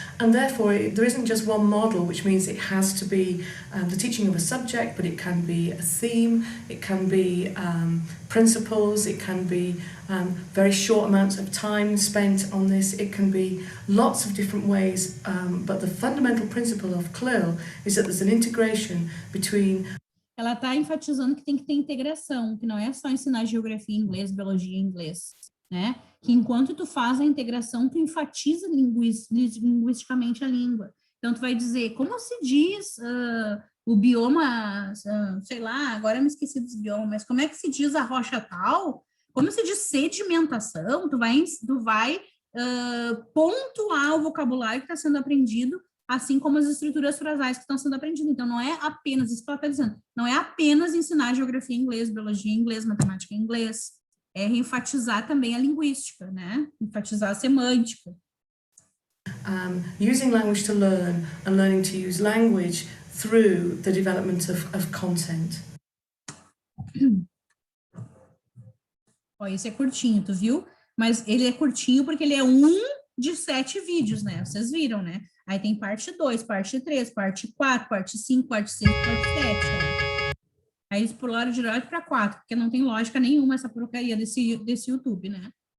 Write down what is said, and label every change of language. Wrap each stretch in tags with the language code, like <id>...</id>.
<en>And therefore, there isn't just one model, which means it has to be the teaching of a subject, but it can be a theme, it can be principles, it can be very short amounts of time spent on this, it can be lots of different ways, but the fundamental principle of CLIL is that there's an integration between.</en> <pt>Ela está enfatizando que tem que ter integração, que não é só ensinar geografia em inglês, biologia em inglês, né? Que enquanto tu faz a integração, tu enfatiza linguisticamente a língua. Então, tu vai dizer, como se diz o bioma, sei lá, agora eu me esqueci dos biomas, mas como é que se diz a rocha tal? Como se diz sedimentação? Tu vai pontuar o vocabulário que está sendo aprendido, assim como as estruturas frasais que estão sendo aprendidas. Então, não é apenas, isso que ela está dizendo, não é apenas ensinar geografia em inglês, biologia em inglês, matemática em inglês, é enfatizar também a linguística, né? Enfatizar a semântica.</pt> <en>Using language to learn and learning to use language through the development of content.</en> <pt>Ó, esse é curtinho, tu viu? Mas ele é curtinho porque ele é um de 7 vídeos, né? Vocês viram, né? Aí tem parte 2, parte 3, parte 4, parte 5, parte 6, parte 7. Ó. Aí eles pularam direto para 4, porque não tem lógica nenhuma essa porcaria desse YouTube, né?</pt>